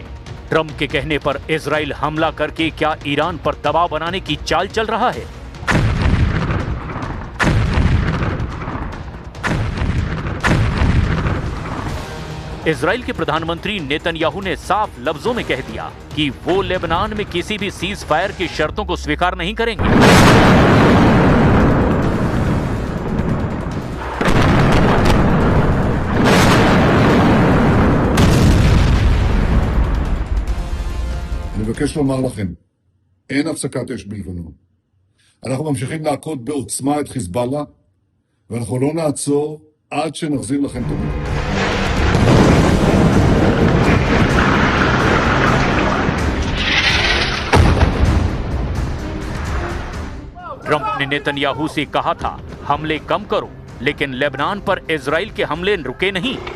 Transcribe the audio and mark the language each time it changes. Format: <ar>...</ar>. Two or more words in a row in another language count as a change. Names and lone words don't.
<hi>ट्रंप के कहने पर इजराइल हमला करके क्या ईरान पर दबाव बनाने की चाल चल रहा है? इजराइल के प्रधानमंत्री नेतन्याहू ने साफ लफ्जों में कह दिया कि वो लेबनान में किसी भी</hi> <en>cease fire</en> <hi>की शर्तों को स्वीकार नहीं करेंगे।</hi> <he>אני מבקש לומר לכם, אין הפסקת אש בלבנון. אנחנו ממשיכים להכות בעוצמה את חיזבאללה, ואנחנו לא נעצור עד שנחזיר לכם את המדינה.</he> <hi>ट्रंप ने नेतन्याहू से कहा था हमले कम करो, लेकिन लेबनान पर इजराइल के हमले रुके नहीं।</hi>